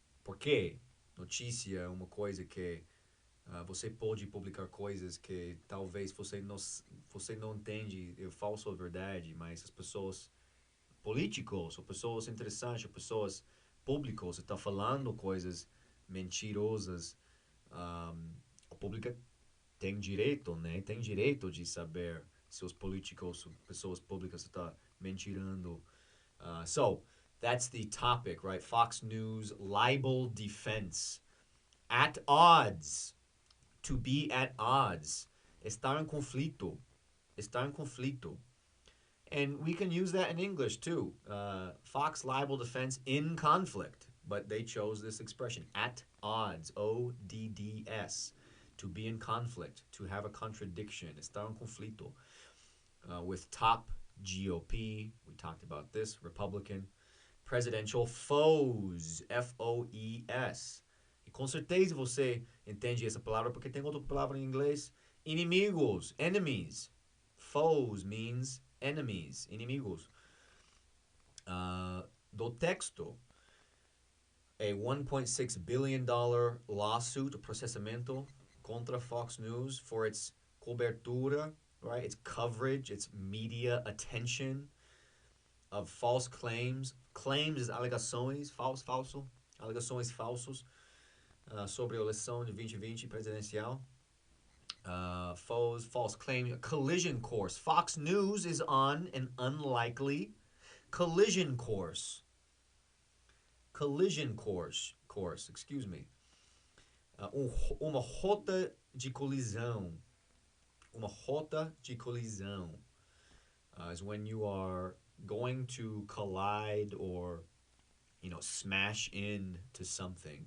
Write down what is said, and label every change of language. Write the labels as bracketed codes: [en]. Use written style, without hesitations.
[pt] Porque notícia é uma coisa que você pode publicar coisas que talvez você não entende é falso ou verdade, mas as pessoas políticos, ou pessoas interessantes, ou pessoas públicas, estão falando coisas mentirosas. Um, a pública tem direito, né? Tem direito de saber se os políticos, pessoas públicas estão mentirando. [en] So, that's the topic, right? Fox News libel defense. At odds. To be at odds. [pt] Estar em conflito. Estar em conflito. [en] And we can use that in English too. Fox libel defense in conflict, but they chose this expression at odds, ODDS, to be in conflict, to have a contradiction, [pt] estar en conflito, [en] with top GOP, we talked about this, Republican, presidential foes, FOES. [pt] E com certeza você entende essa palavra porque tem outra palavra em inglês, inimigos, enemies. [en] Foes means enemies, inimigos. [pt] Do texto, [en] a $1.6 billion lawsuit, [pt] processamento contra [en] Fox News for its cobertura, right? Its coverage, its media attention of false claims. Claims is [pt] alegações, falso, alegações falsos sobre a eleição de 2020 presidencial. [en] False claim, collision course. Fox News is on an unlikely collision course. Collision course, excuse me. [pt] Uma rota de colisão. Uma rota de colisão [en] is when you are going to collide or, smash into something.